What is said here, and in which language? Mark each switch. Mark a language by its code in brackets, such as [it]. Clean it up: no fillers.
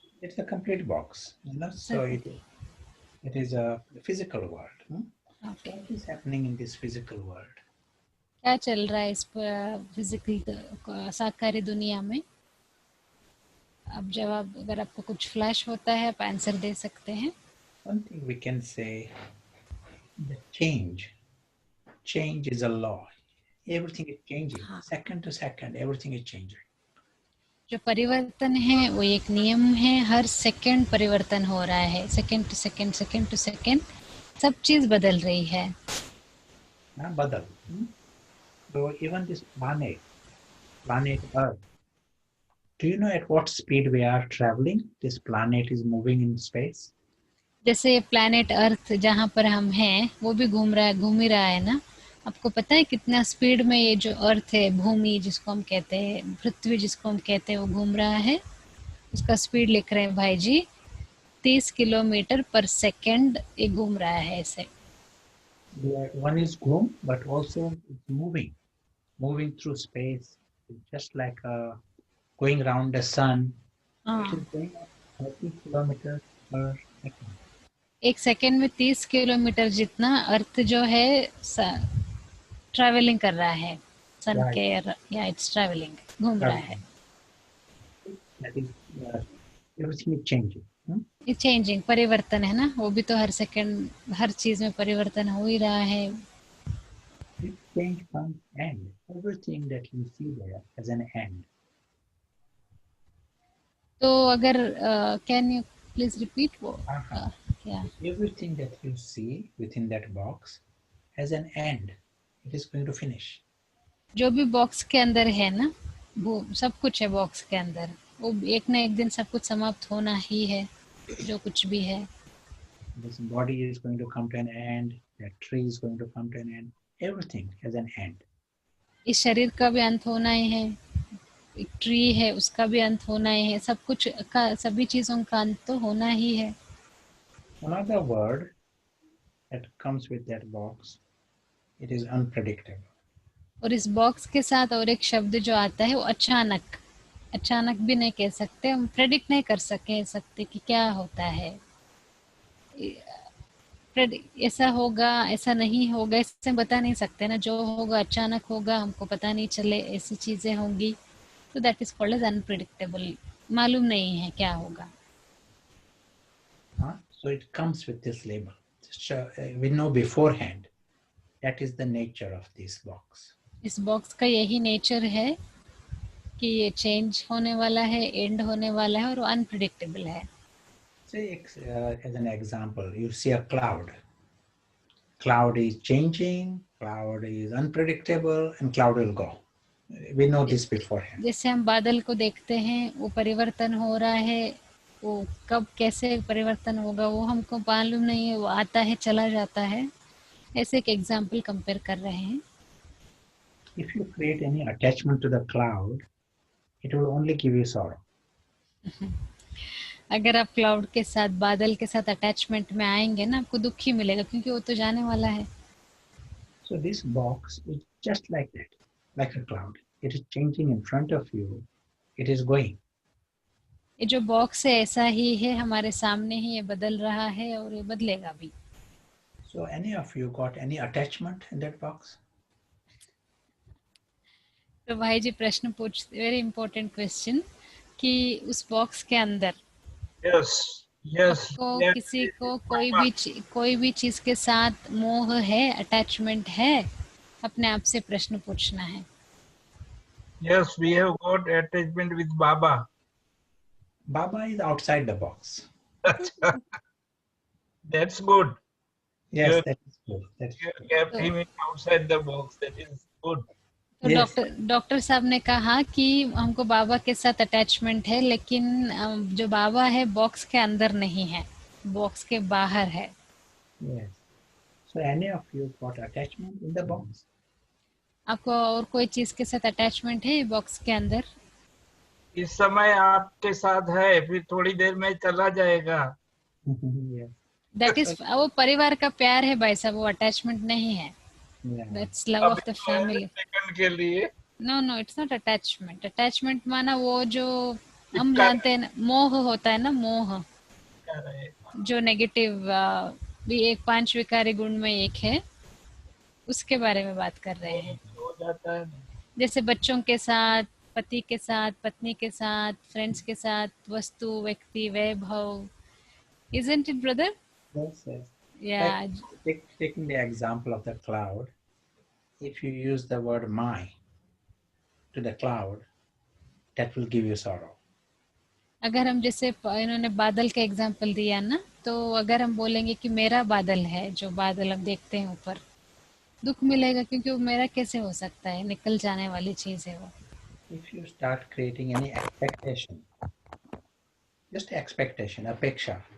[en] It's a complete box, so it is a physical world. Okay. What is happening in this physical world? [hi] क्या चल रहा है इस physical साकारी दुनिया में? अब जवाब अगर आपको कुछ फ्लैश होता है, आप आंसर दे सकते हैं। [en] One thing we can say, the change is a law. Everything is changing. Second to second, everything is changing. [hi] जो परिवर्तन है वो एक नियम है, हर सेकंड परिवर्तन हो रहा है, [en] second to second [hi] सब चीज बदल रही है। बदल। [en] So even this planet Earth, do you know at what speed we are traveling? This planet is moving in space. [hi] जैसे प्लैनेट अर्थ जहाँ पर हम हैं वो भी घूम ही रहा है ना। आपको पता है कितना स्पीड में ये जो अर्थ है, भूमि जिसको हम कहते हैं, पृथ्वी जिसको हम कहते हैं, वो घूम रहा है। उसका स्पीड लिख रहे हैं भाई जी, 30 किलोमीटर पर सेकंड ये घूम रहा है ऐसे। [en] One is gloom, but also it's moving through space. It's just like going around the sun. It is going at 30 kilometers per second. [hi] एक सेकेंड में 30 किलोमीटर जितना अर्थ जो है ट्रैवलिंग कर रहा है सन [en] Right. [hi] के, या [en] it's travelling, [hi] घूम रहा है. [en] That is, everything is changing. [hi] ये चेंजिंग, परिवर्तन है ना, वो भी तो हर सेकंड हर चीज में परिवर्तन हो ही रहा है. [en] This change comes end. Everything that you see there has an end. [hi] तो अगर [en] can you please repeat [hi] वो क्या? [en] Everything that you see within that box has an end. It is going to finish. [hi] जो भी box के अंदर है ना, वो सब कुछ है बॉक्स के अंदर, वो एक ना एक दिन सब कुछ समाप्त होना ही है, जो कुछ भी है. [en] This body is going to come to an end. That tree is going to come to an end. Everything has an end. [hi] इस शरीर का भी अंत होना ही है, एक ट्री है उसका भी अंत होना ही है, सब कुछ का, सभी चीजों का अंत तो होना ही है. [en] Another word that comes with that box, it is unpredictable. [hi] और इस बॉक्स के साथ और एक शब्द जो आता है वो अचानक. अचानक भी नहीं कह सकते, हम प्रेडिक्ट नहीं कर सकते कि क्या होता है, ऐसा होगा ऐसा नहीं होगा, इससे बता नहीं सकते ना. जो होगा अचानक होगा, हमको पता नहीं चले, ऐसी चीजें होंगी, तो [en] That is called as unpredictable. [hi] मालूम नहीं है क्या होगा. [en] So it comes with this label. We know beforehand. That is the nature of this box. [hi] इस बॉक्स का यही नेचर है कि ये चेंज होने वाला है, एंड होने वाला है, और अनप्रेडिक्टेबल है. [en] Say, as an example, you see a cloud. Cloud is changing, cloud is unpredictable, and cloud will go. We know this beforehand. [hi] जैसे हम बादल को देखते हैं, वो परिवर्तन हो रहा है, वो कब कैसे परिवर्तन होगा वो हमको मालूम नहीं है, वो आता है चला जाता है. ऐसे एक एग्जाम्पल कंपेयर कर रहे हैं. [en] If you create any attachment to the cloud, it will only give you sorrow. [hi] अगर आप क्लाउड के साथ, बादल के साथ अटैचमेंट में आएंगे ना, आपको दुख ही मिलेगा, क्योंकि वो तो जाने वाला है. [en] So this box is just like that, like a cloud. It is changing in front of you. It is going. [hi] ये जो बॉक्स है ऐसा ही है, हमारे सामने ही ये बदल रहा है और ये बदलेगा भी. [en] So any of you got any attachment in that box? [hi] तो भाई जी प्रश्न पूछते, [en] very important question, [hi] कि उस बॉक्स के अंदर आपको किसी को कोई भी चीज के साथ मोह है, अटैचमेंट है, अपने आप से प्रश्न पूछना है. [en] Yes, we have got attachment with Baba. Baba is outside the box. That's good. Yes, that is good. You kept him outside the box. That is good. [hi] तो डॉक्टर साहब ने कहा कि हमको बाबा के साथ अटैचमेंट है, लेकिन जो बाबा है बॉक्स के अंदर नहीं है, बॉक्स के बाहर है. [en] Yes. So any of you got attachment in the box? [hi] आपको और कोई चीज के साथ अटैचमेंट है बॉक्स के अंदर? इस समय आपके साथ है, फिर थोड़ी देर में चला जाएगा. [en] Yes. That is, [hi] वो परिवार का प्यार है भाई साहब, वो अटैचमेंट नहीं है. [en] Yeah. That's love of the family. [hi] Second के लिए. [en] No, it's not attachment. [hi] Attachment माना वो जो हम जानते हैं, मोह होता है ना, मोह जो नेगेटिव भी एक 5 विकारी गुण में एक है, उसके बारे में बात कर रहे हैं. हो जाता है. जैसे बच्चों के साथ, पति के साथ, पत्नी के साथ, फ्रेंड्स के साथ, वस्तु, व्यक्ति, वैभव. [en] Isn't it, brother? Yes, yes. Yeah. Like, taking the example of the cloud, if you use the word my to the cloud, that will give you sorrow. [hi] अगर हम जैसे इन्होंने बादल का एग्जांपल दिया ना, तो अगर हम बोलेंगे कि मेरा बादल है, जो बादल हम देखते हैं ऊपर, दुख मिलेगा, क्योंकि वो मेरा कैसे हो सकता है, निकल जाने वाली चीज है वो. [en] If you start creating any expectation, just expectation, अपेक्षा.